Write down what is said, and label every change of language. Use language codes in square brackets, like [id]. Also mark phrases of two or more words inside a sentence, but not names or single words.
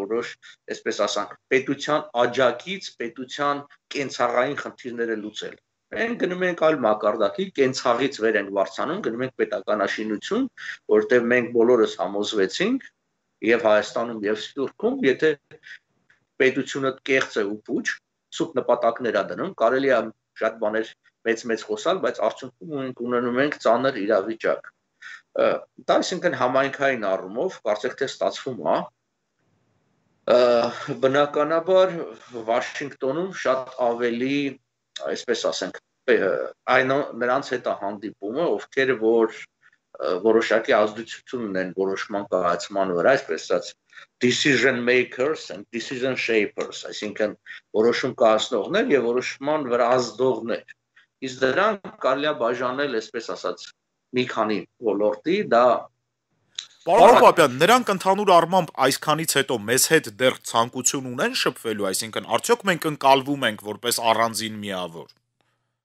[hy] որոշ, այսպես ասանք, պետության աջակից, պետության կենցաղային խնդիրները լուծել։ Մենք գնում ենք այլ մակարդակի, կենցաղից վեր ենք վարձանում, գնում ենք պետականաշինություն, որտեղ մենք բոլորս համոզվեցինք եւ Հայաստանում եւ Սփյուռքում, եթե պետությունը կեղծ է ու փուչ, սուտ նպատակներ է դնում, կարելի է շատ բաներ մեծ խոսալ, բայց արդյունքում մենք ունենում ենք ծանր իրավիճակ։ Դա այսինքն համայնքային առումով, կարծեք թե ստացվում է, բնականաբար Վաշինգտոնում շատ ավելի, այսպես ասենք, այն նրանց հետ է հանդիպումը, ովքեր որ որոշակի ազդեցություն ունեն որոշման կայացման վրա, այսպես ասած [en] decision makers and decision shapers, [hy] այսինքն որոշում կայացնողներ եւ որոշման վրա ազդողներ։ Իսկ դրանք կարելի է բաժանել, այսպես ասած, մի քանի ոլորտի, դա Պարոն Պապյան, նրանք ընդհանուր առմամբ այսքանից հետո մեզ հետ դեռ ցանկություն ունեն շփվելու, այսինքն արդյոք մենք ընկալվում ենք որպես առանձին միավոր։